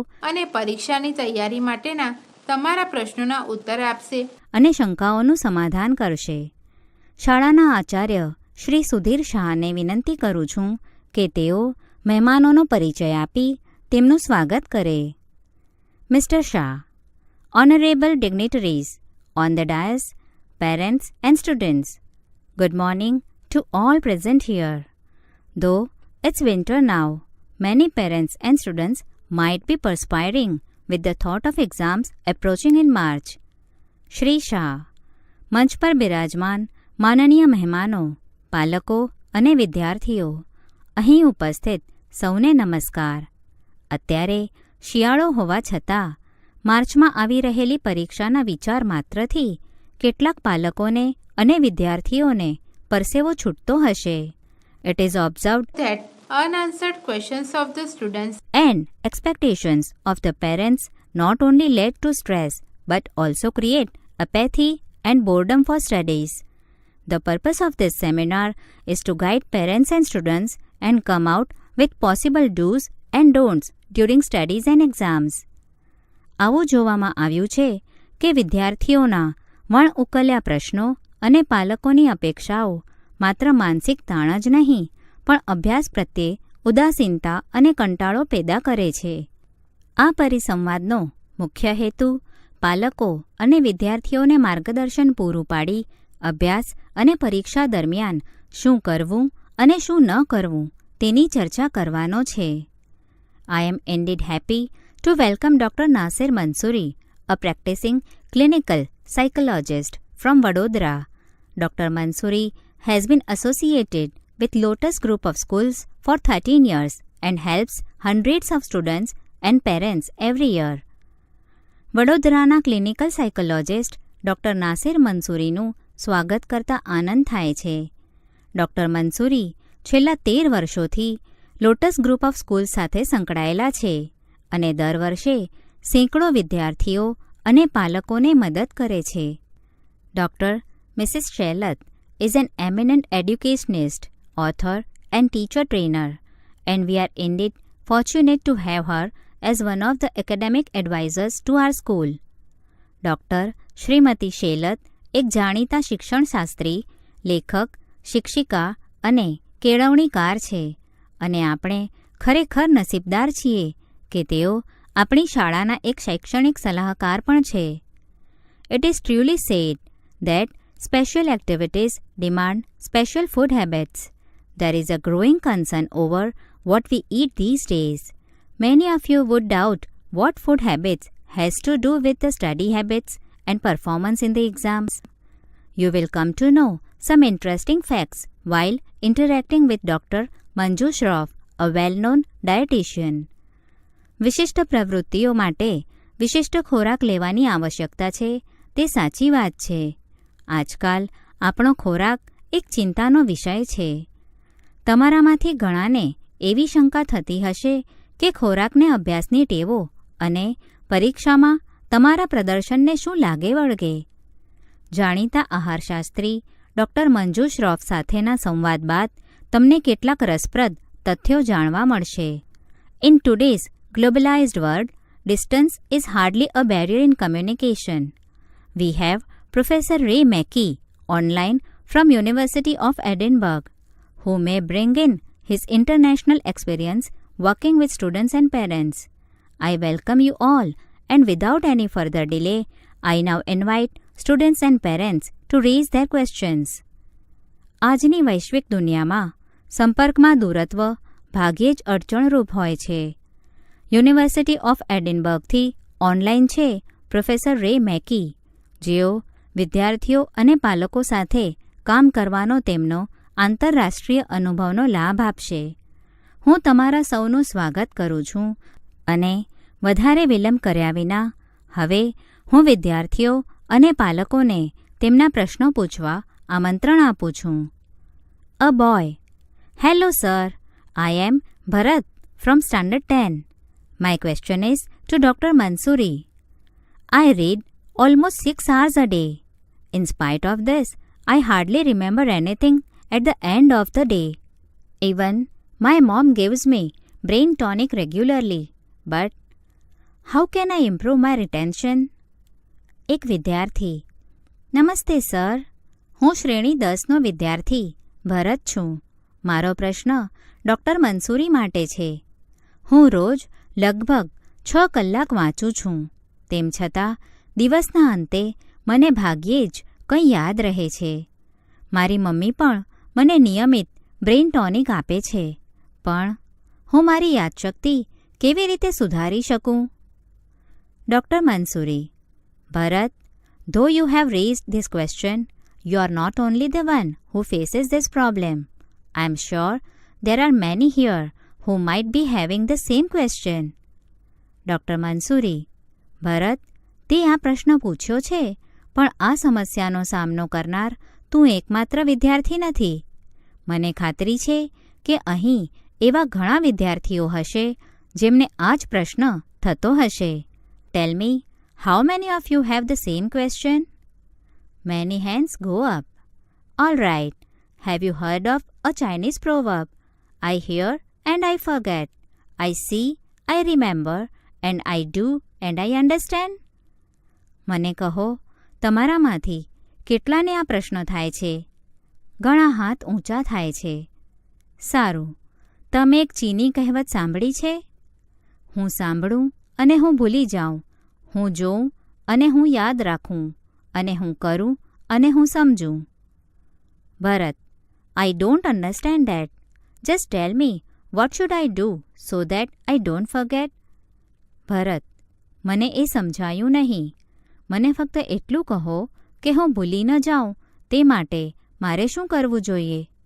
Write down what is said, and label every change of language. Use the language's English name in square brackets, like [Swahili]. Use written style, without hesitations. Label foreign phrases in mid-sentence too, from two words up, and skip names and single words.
[Gujarati] અને પરીક્ષાની તૈયારી માટેના તમારા પ્રશ્નોના ઉત્તર આપશે અને શંકાઓનું સમાધાન કરશે. શાળાના આચાર્ય શ્રી સુધીર શાહને વિનંતી કરું છું કે તેઓ મહેમાનોનો પરિચય આપી તેમનું સ્વાગત કરે. મિસ્ટર શાહ. [English] Honorable dignitaries on the dais, parents and students, good morning to all present here. Though it's winter now, many parents and students might be perspiring with the thought of exams approaching in March. [Gujarati] શ્રી શાહ. મંચ પર બિરાજમાન માનનીય મહેમાનો, પાલકો અને વિદ્યાર્થીઓ, અહીં ઉપસ્થિત સૌને નમસ્કાર. અત્યારે શિયાળો હોવા છતાં માર્ચમાં આવી રહેલી પરીક્ષાના વિચાર માત્રથી કેટલાક પાલકોને અને વિદ્યાર્થીઓને પરસેવો છૂટતો હશે. [English] It is observed that unanswered questions of the students and expectations of the parents not only led to stress but also create apathy and boredom for studies. The purpose of this seminar is to guide parents and students and come out with possible do's and don'ts during studies and exams. [Gujarati] આવું જોવામાં આવ્યું છે કે વિદ્યાર્થીઓના વણ ઉકલ્યા પ્રશ્નો અને પાલકોની અપેક્ષાઓ માત્ર માનસિક તાણ જ નહીં પણ અભ્યાસ પ્રત્યે ઉદાસીનતા અને કંટાળો પેદા કરે છે. આ પરિસંવાદનો મુખ્ય હેતુ પાલકો અને વિદ્યાર્થીઓને માર્ગદર્શન પૂરું પાડી અભ્યાસ અને પરીક્ષા દરમિયાન શું કરવું અને શું ન કરવું તેની ચર્ચા કરવાનો છે. [English] I am indeed happy to welcome Dr. Nasir Mansoori, a practicing clinical psychologist from Vadodara. Dr. Mansoori has been associated with Lotus Group of Schools for 13 years and helps hundreds of students and parents every year. [Gujarati] વડોદરાના [English] clinical psychologist [Gujarati] ડૉક્ટર નાસિર મંસૂરીનું સ્વાગત કરતા આનંદ થાય છે. ડૉક્ટર મંસૂરી છેલ્લા 13 વર્ષોથી લોટસ ગ્રુપ ઓફ સ્કૂલ સાથે સંકળાયેલા છે અને દર વર્ષે સેંકડો વિદ્યાર્થીઓ અને પાલકોને મદદ કરે છે. [English] ડૉક્ટર મિસિસ શૈલત is an eminent educationist, author and teacher trainer, and we are indeed fortunate to have her as one of the academic advisors to our school. [Gujarati] ડૉક્ટર શ્રીમતી શેલત એક જાણીતા શિક્ષણશાસ્ત્રી, લેખક, શિક્ષિકા અને કેળવણીકાર છે અને આપણે ખરેખર નસીબદાર છીએ કે તેઓ આપણી શાળાના એક શૈક્ષણિક સલાહકાર પણ છે. [English] It is truly said that special activities demand special food habits. There is a growing concern over what we eat these days. Many of you would doubt what food habits has to do with the study habits and performance in the exams. You will come to know some interesting facts while interacting with Dr. Manju Shroff, a well-known dietitian. [Gujarati] વિશિષ્ટ પ્રવૃત્તિઓ માટે વિશિષ્ટ ખોરાક લેવાની આવશ્યકતા છે તે સાચી વાત છે. આજકાલ આપણો ખોરાક એક ચિંતાનો વિષય છે. તમારામાંથી ઘણાને એવી શંકા થતી હશે કે ખોરાકને અભ્યાસની ટેવો અને પરીક્ષામાં તમારા પ્રદર્શનને શું લાગે વળગે. જાણીતા આહારશાસ્ત્રી ડૉક્ટર મંજુ શ્રોફ સાથેના સંવાદ બાદ તમને કેટલાક રસપ્રદ તથ્યો જાણવા મળશે. [English] In today's globalized world, distance is hardly a barrier in communication. We have Professor Ray Mackey online from University of Edinburgh, who may bring in his international experience working with students and parents. I welcome you all, and without any further delay, I now invite students and parents to raise their questions. [Gujarati] આજની વૈશ્વિક દુનિયામાં સંપર્કમાં દૂરત્વ ભાગ્યે જ અડચણરૂપ હોય છે. યુનિવર્સિટી ઓફ એડિનબર્ગથી ઓનલાઈન છે પ્રોફેસર રે મેકી, જેઓ વિદ્યાર્થીઓ અને પાલકો સાથે કામ કરવાનો તેમનો આંતરરાષ્ટ્રીય અનુભવનો લાભ આપશે. હું તમારા સૌનું સ્વાગત કરું છું અને વધારે વિલંબ કર્યા વિના હવે હું વિદ્યાર્થીઓ અને પાલકોને તેમના પ્રશ્નો પૂછવા આમંત્રણ આપું છું. [English] A boy: hello sir, I am Bharat from Standard 10. My question is to Dr. Mansoori. I read almost 6 hours a day. In spite of this, I hardly remember anything at the end of the day. Even my mom gives me brain tonic regularly. But how can I improve my retention? [Gujarati] એક વિદ્યાર્થી: નમસ્તે સર, હું શ્રેણી 10નો વિદ્યાર્થી ભરત છું. મારો પ્રશ્ન ડૉક્ટર મંસૂરી માટે છે. હું રોજ લગભગ 6 કલાક વાંચું છું. તેમ છતાં દિવસના અંતે મને ભાગ્યે જ કંઈ યાદ રહે છે. મારી મમ્મી પણ મને નિયમિત [English] brain tonic [Gujarati] આપે છે, પણ હું મારી યાદશક્તિ કેવી રીતે સુધારી શકું? [English] ડૉક્ટર મંસૂરી: ભરત, though you have raised this question, you are not only the one who faces this problem. I am sure there are many here who might be having the same question. [Gujarati] ડૉક્ટર મંસૂરી: ભરત, તે આ પ્રશ્ન પૂછ્યો છે, પણ આ સમસ્યાનો સામનો કરનાર તું એકમાત્ર વિદ્યાર્થી નથી. મને ખાતરી છે કે અહીં એવા ઘણા વિદ્યાર્થીઓ હશે જેમને આ જ પ્રશ્ન થતો હશે. [English] Tell me, how many of you have the same question? Many hands go up. All right. Have you heard of a Chinese proverb? I hear and I forget. I see, I remember, and I do and I understand. [Gujarati] મને કહો, તમારામાંથી કેટલાને આ પ્રશ્ન થાય છે? ઘણા હાથ ઊંચા થાય છે. સારું. તમે એક ચીની કહેવત સાંભળી છે? હું સાંભળું અને હું ભૂલી જાઉં, હું જોઉં અને હું યાદ રાખું, અને હું કરું અને હું સમજું. [English] ભરત: I don't understand that. Just tell me, what should I do so that I don't forget? [Gujarati] ભરત: મને એ સમજાયું નહીં. મને ફક્ત એટલું કહો કે હું ભૂલી ન જાઉં તે માટે મારે શું કરવું જોઈએ?